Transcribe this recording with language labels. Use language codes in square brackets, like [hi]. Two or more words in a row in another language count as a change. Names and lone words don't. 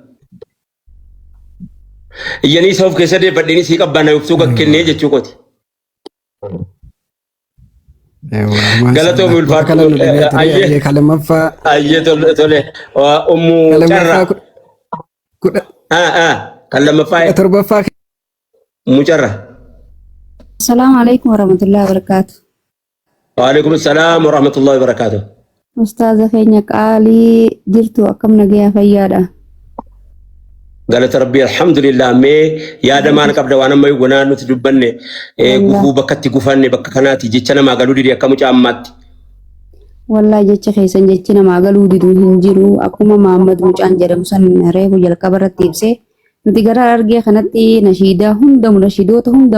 [om] Iyyanii isa of keessa deeffadheenii sii qabbaana ibsuu gakkennee jechuu kooti. Galatoomii ulfaadhu. Ayyee tole. Ummuu carra. Kan lammaffaa. Torbaffaa. Ummuu carra. [ar] السلام عليكم ورحمة الله وبركاته. وعليكم السلام ورحمة الله وبركاته. [om] Ustaaza keenya qaalii jirtu akkam nagayaa fayyaadha. galata rabbii alhamdulillah mee yaada maal qabda waan amma gonaa nuti dubbanne gufuu bakkatti gufanne bakka kanaati jecha namaa galuu didi akka mucaa ammaatti wallahi jecha keessan jechi namaa galuu didu hin jiru akkuma Muhammad mucaan jedhamu san reefu jalqaba irratti ibsee nuti gara argee kanatti nashiidaa hunda munashidoota hunda